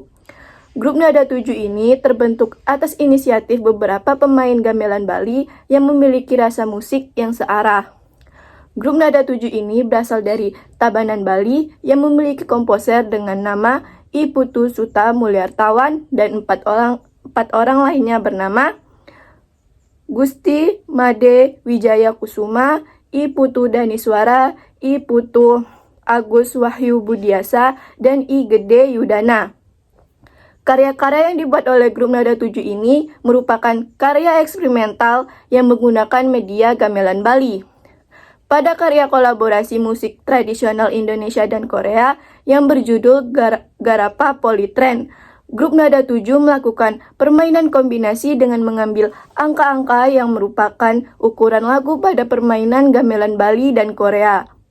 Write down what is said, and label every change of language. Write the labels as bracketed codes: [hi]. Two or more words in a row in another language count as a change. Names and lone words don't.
[id] Grup Nada 7 ini terbentuk atas inisiatif beberapa pemain gamelan Bali yang memiliki rasa musik yang searah. Grup Nada 7 ini berasal dari Tabanan Bali yang memiliki komposer dengan nama I Putu Suta Mulyartawan dan empat orang lainnya bernama Gusti Made Wijaya Kusuma, I Putu Daniswara, I Putu Agus Wahyu Budiasa, dan I Gede Yudana. Karya-karya yang dibuat oleh grup Nada 7 ini merupakan karya eksperimental yang menggunakan media gamelan Bali. Pada karya kolaborasi musik tradisional Indonesia dan Korea yang berjudul Garapa Polytrend, grup Nada 7 melakukan permainan kombinasi dengan mengambil angka-angka yang merupakan ukuran lagu pada permainan gamelan Bali dan Korea.